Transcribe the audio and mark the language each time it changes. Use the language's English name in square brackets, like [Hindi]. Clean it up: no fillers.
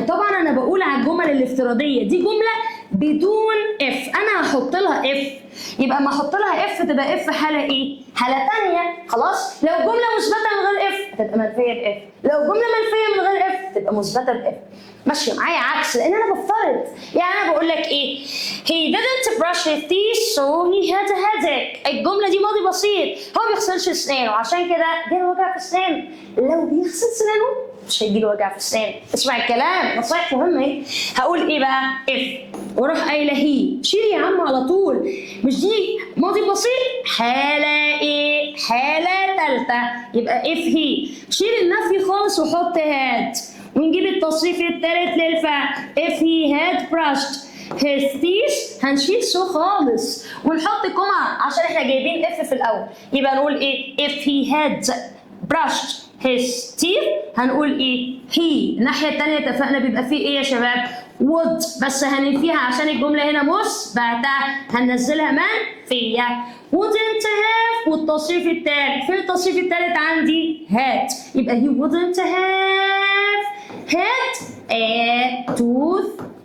[Arabic] طبعا انا بقول على الجمل الافتراضيه دي جمله بدون اف، انا هحط لها اف، يبقى ما احط لها اف تبقى اف حاله ايه؟ حاله ثانيه. خلاص، لو جمله مثبته من غير اف هتبقى منفيه باف، لو جمله منفيه من غير اف تبقى مثبته باف. ماشيه معايا عكس، لان انا بفترض. يعني انا بقول لك ايه؟ [English] he didn't brush his teeth so he had a headache. [Arabic] الجمله دي ماضي بسيط، هو ما بيغسلش اسنانه عشان كده جاله وجع في اسنانه. لو بيغسل اسنانه مش هيجيله وجع في اسنانه. اسمع الكلام، نصايح مهمه اهي. هقول ايه بقى؟ اف واروح قايله هي، شيل يا عم على طول. مش دي ماضي بسيط؟ حاله ايه؟ حاله ثالثه، يبقى اف هي. شيل النفي خالص وحط هاد، ونجيب التصريف الثالث للفعل. [English] if he had brushed his teeth [Arabic] هنشيل سو خالص ونحط كوما عشان احنا جايبين اف في الاول. يبقى نقول ايه؟ [English] if he had brushed his teeth [Arabic] هنقول ايه؟ he. الناحيه الثانيه اتفقنا بيبقى فيه ايه يا شباب؟ would، بس هننفيها عشان الجمله هنا مثبته هننزلها منفيه. [English] wouldn't have [Arabic] والتصريف الثالث. فين التصريف الثالث عندي؟ [English] had، [Arabic] يبقى [English] he wouldn't have had a toothache.